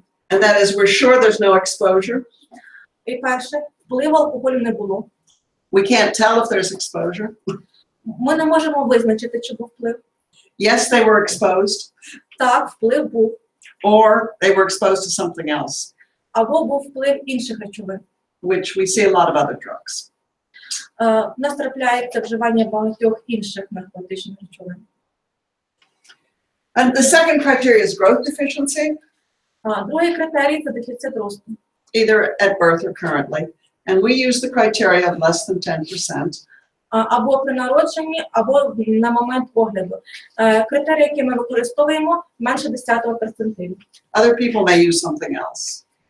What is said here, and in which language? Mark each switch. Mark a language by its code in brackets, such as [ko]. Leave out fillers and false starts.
[en] And that is, we're sure there's no exposure. [uk] І перше, впливу алкоголю не було. [en] We can't tell if there's exposure. [uk] Ми не можемо визначити, чи був вплив. [en] Yes, they were exposed. [uk] Так, вплив був. [en] Or they were exposed to something else, [uk] Або був вплив інших речовин. [en] which we see a lot of other drugs. [uk] В нас трапляється вживання багатьох інших наркотичних речовин. [en] And the second criteria is growth deficiency, [uk] Другий критерій – це дефіцит росту. [en] either at birth or currently. And we use the criteria of less than 10%. [uk] Або при народженні, або на момент огляду. Критерії, які ми використовуємо, менше 10-го перцентилю. [en] Other people may use something else.